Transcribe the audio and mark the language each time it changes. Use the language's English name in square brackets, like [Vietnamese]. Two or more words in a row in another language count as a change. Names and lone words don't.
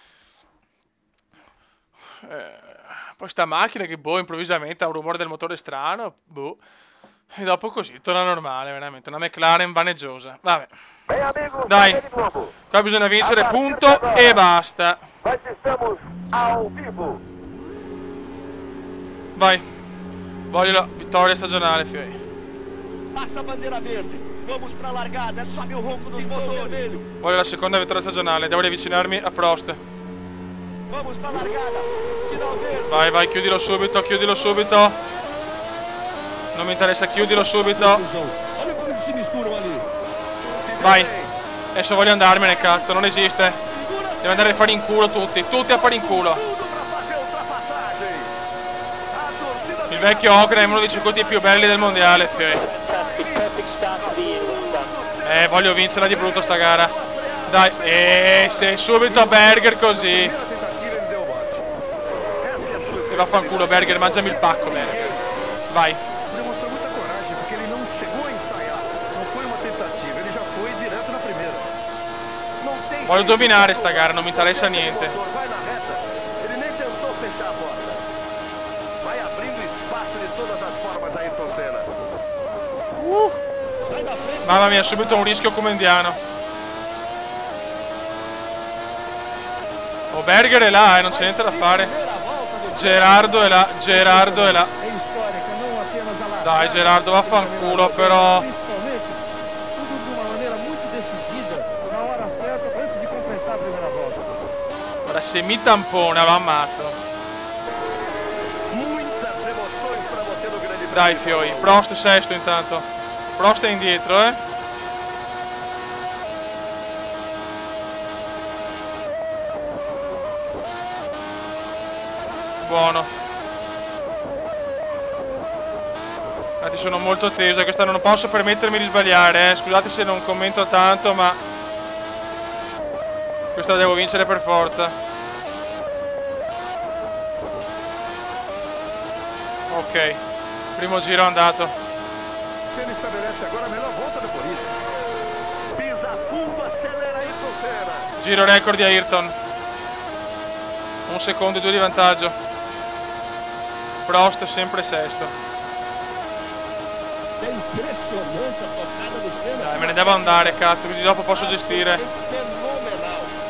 [Italian] Poi sta macchina che boh, improvvisamente ha un rumore del motore strano, boh, e dopo così torna normale, veramente, una McLaren vaneggiosa. Vabbè, dai, qua bisogna vincere, punto e basta. Vai, voglio la vittoria stagionale, fioi. [Portuguese] Passa a bandiera verde, vamos pra largada, sobe o ronco dos motores. [Italian] Voglio la seconda vittoria stagionale, devo riavvicinarmi a Prost. [Portuguese] Vamos pra largada, sinal verde. [Italian] Vai, vai, chiudilo subito, chiudilo subito. Non mi interessa, chiudilo subito. [Portuguese] Olha come si misturano ali. [Italian] Vai, adesso voglio andarmene, cazzo, non esiste. Devo andare a fare in culo tutti, tutti a fare in culo. Il vecchio Hockenheim è uno dei circuiti più belli del mondiale, fioi. Voglio vincerla di brutto sta gara. Dai, se subito Berger così. E vaffanculo Berger, mangiami il pacco, Berger. Vai. [Portuguese] Demonstrou muita coragem porque ele não chegou a ensaiar. Não foi uma tentativa, ele já foi direto na primeira. Não tem. [Italian] Voglio dominare sta gara, non mi interessa niente. [Portuguese] Vai na reta. Ele nem tentou fechar a porta. Vai abrindo espaço de todas as formas Ayrton Senna. [Italian] Mamma mia, subito un rischio comendiano. Oh, Berger è là, non c'è niente da fare. Gerardo è là, Gerardo è là. Dai Gerardo, vaffanculo però. [Portuguese] Tudo de uma maneira muito decidida, na hora certa, antes de completar a primeira volta. [Italian] Ora se mi tampona lo ammazzo. [Portuguese] Muitas emoções para você no Grande Prêmio. [Italian] Dai fioi, Prost sesto intanto. Prost è indietro, Buono. Infatti sono molto teso, questa non posso permettermi di sbagliare, Scusate se non commento tanto, ma questa la devo vincere per forza. Ok, primo giro andato. [Portuguese] Ele estabelece agora a melhor volta da corrida. Pisa fundo, acelera Ayrton Senna. [Italian] Giro record di Ayrton. 1 secondo e 2 di vantaggio. Prost sempre sesto. [Portuguese] É impressionante a tocada do Senna. [Italian] Dai, me ne devo andare, cazzo, così dopo posso gestire. [Portuguese] Fenomenal.